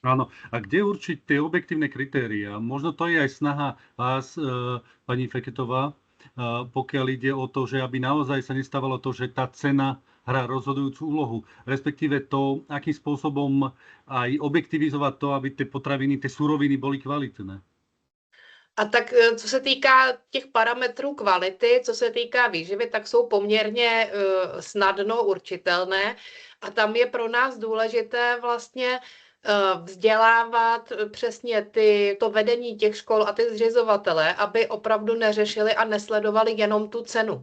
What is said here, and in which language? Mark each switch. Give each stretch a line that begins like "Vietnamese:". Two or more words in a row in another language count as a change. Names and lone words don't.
Slovak: Áno, a kde určiť tie objektívne kritéria? Možno to je aj snaha vás, pani Feketová, pokiaľ ide o to, že aby naozaj sa nestávalo to, že tá cena hrá rozhodujúcu úlohu, respektíve to, akým spôsobom aj objektivizovať to, aby tie potraviny, tie suroviny boli kvalitné.
Czech: A tak co se týká těch parametrů kvality, co se týká výživy, tak jsou poměrně snadno určitelné, a tam je pro nás důležité vlastně vzdělávat přesně to vedení těch škol a ty zřizovatele, aby opravdu neřešili a nesledovali jenom tu cenu.